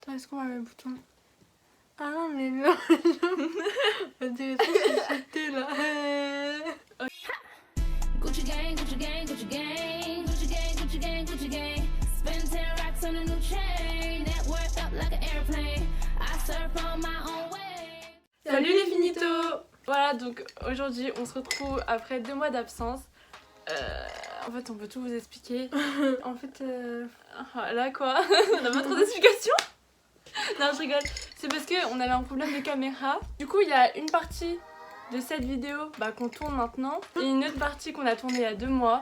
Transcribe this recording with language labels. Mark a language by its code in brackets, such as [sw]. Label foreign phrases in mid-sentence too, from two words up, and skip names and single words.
[fr] Attends, est-ce qu'on va le bouton? Ah non, mais non. On dirait trop que c'était là. [en] Gucci gang, Gucci gang, Gucci gang, Gucci gang, Gucci gang, Gucci gang. Spend 10 racks on a new chain. Network up like an airplane. I surf on my own way. [fr] Salut les finitos. Voilà, donc aujourd'hui on se retrouve après 2 mois d'absence. En fait on peut tout vous expliquer. En fait là quoi. On n'a pas trop d'explications. Non je rigole. C'est parce qu'on avait un problème de caméra. Du coup il y a une partie de cette vidéo qu'on tourne maintenant et une autre partie qu'on a tournée il y a 2 mois.